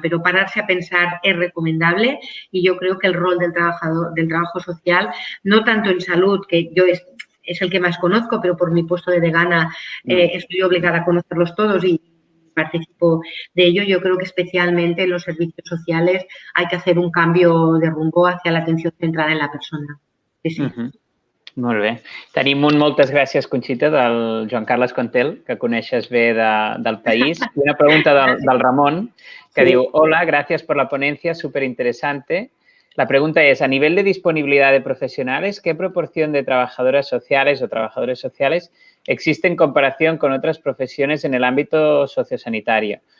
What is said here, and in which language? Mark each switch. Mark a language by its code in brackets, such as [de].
[es] Pero pararse a pensar es recomendable y yo creo que el rol del trabajo social, no tanto en salud, que yo es el que más conozco, pero por mi puesto de decana estoy obligada a conocerlos todos y participo de ello. Yo creo que especialmente en los servicios sociales hay que hacer un cambio de rumbo hacia la atención centrada en la persona. Sí. [ca] Molt bé. Tenim moltes gràcies, Conxita, del Joan Carles Contel, que coneixes bé del país. [es] Y una pregunta del Ramón, que diu, hola, gracias por la ponencia, súper interesante. La pregunta es, a nivel de disponibilidad de profesionales, ¿qué proporción de trabajadoras sociales o trabajadores sociales existe en comparación con otras profesiones en el ámbito sociosanitario?